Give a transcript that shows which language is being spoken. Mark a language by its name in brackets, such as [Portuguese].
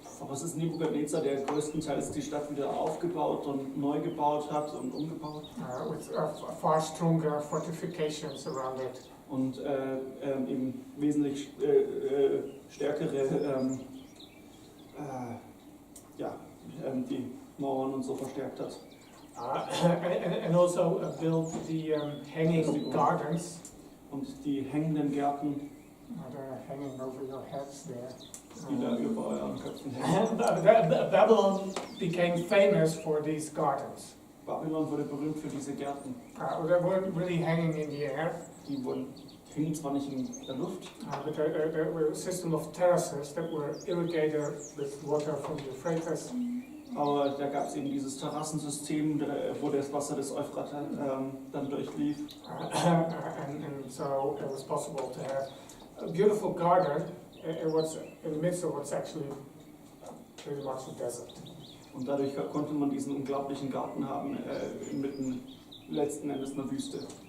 [German] Aber es ist Nebukadnezar, der größtenteils die Stadt wieder aufgebaut und neu gebaut hat und umgebaut. [English] With far stronger fortifications around it. [German] Und eben wesentlich stärkere die Mauern und so verstärkt hat. [English] And also built the hanging gardens. [German] Und die hängenden Gärten. [English] They're hanging over your heads there. [German] Die da über euren Köpfen hängen. [English] Babylon became famous for these gardens. [German] Babylon wurde berühmt für diese Gärten. [English] They weren't really hanging in the air. [German] Die hingen zwar nicht in der Luft, [English] but there were a system of terraces that were irrigated with water from the Euphrates. [German] Aber da gab es eben dieses Terrassensystem, wo das Wasser des Euphrat dann durchlief. [English] And so it was possible to have a beautiful garden. It was in the midst of what's actually pretty much a desert. [German] Und dadurch konnte man diesen unglaublichen Garten haben, inmitten letzten Endes einer Wüste.